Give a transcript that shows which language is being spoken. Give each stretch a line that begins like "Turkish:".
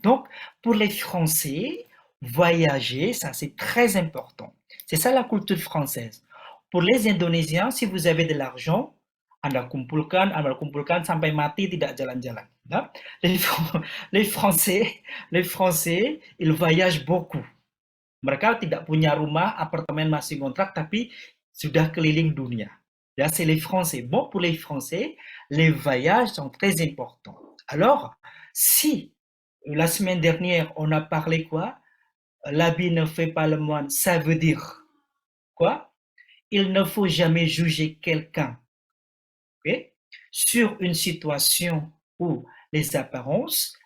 French: Donc, pour les Français, voyager, ça c'est très important. C'est ça la culture française. Pour les Indonésiens, si vous avez de l'argent,
Indonesian: Anda kumpulkan sampai mati tidak jalan-jalan.
French: Hein? Les, les Français, ils voyagent beaucoup.
Indonesian: Mereka tidak punya rumah, apartemen masih ngontrak, tapi sudah keliling dunia.
French: Là, c'est les Français. Bon, pour les Français, les voyages sont très importants. Alors, si la semaine dernière, on a parlé quoi? L'habit ne fait pas le moine, ça veut dire quoi? Il ne faut jamais juger quelqu'un, okay, sur une situation ou les apparences.